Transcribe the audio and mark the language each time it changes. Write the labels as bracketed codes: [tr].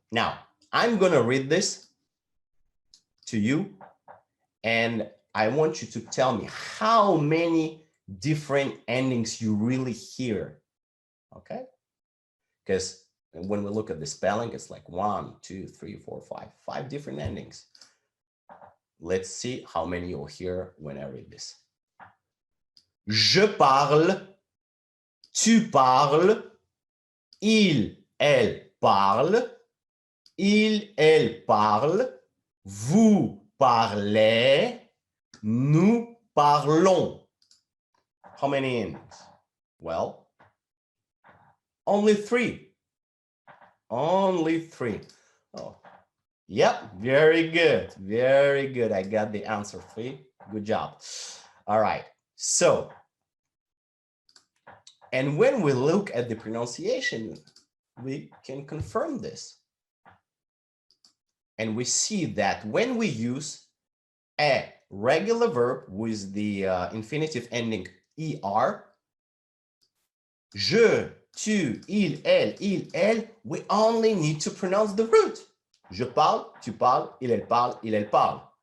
[en] Now, I'm going to read this to you, and I want you to tell me how many different endings you really hear, okay? Because when we look at the spelling, it's like 1, 2, 3, 4, 5 different endings. Let's see how many you'll hear when I read this. [fr] Je parle, tu parles, il, elle parle, il, elle parle, vous parlez, nous parlons. [en] How many endings? Well, only 3. Only 3. Oh, yep, very good. Very good. I got the answer for you. Good job. All right. So, and when we look at the pronunciation, we can confirm this. And we see that when we use a regular verb with the infinitive ending er, je, tu, il, elle, we only need to pronounce the root. [fr] Je parle, tu parles, il, elle parle.